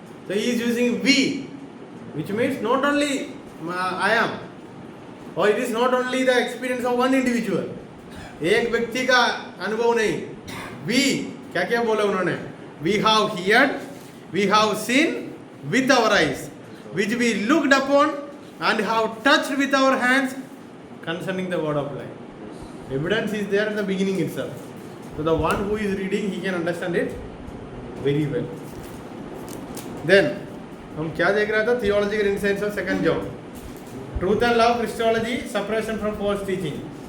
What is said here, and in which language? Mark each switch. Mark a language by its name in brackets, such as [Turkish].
[English] So he is using we, which means not only I am, or it is not only the experience of one individual. [Hindi] एक व्यक्ति का अनुभव नहीं. We, क्या क्या बोला उन्होंने? [English] We have heard, we have seen with our eyes, which we looked upon and have touched with our hands concerning the word of life. Evidence is there in the beginning itself. So the one who is reading, he can understand it very well. [Hindi] Then हम क्या देख रहा था? [English] Theological insights of 2 John. Truth and love, Christology, separation from false teaching.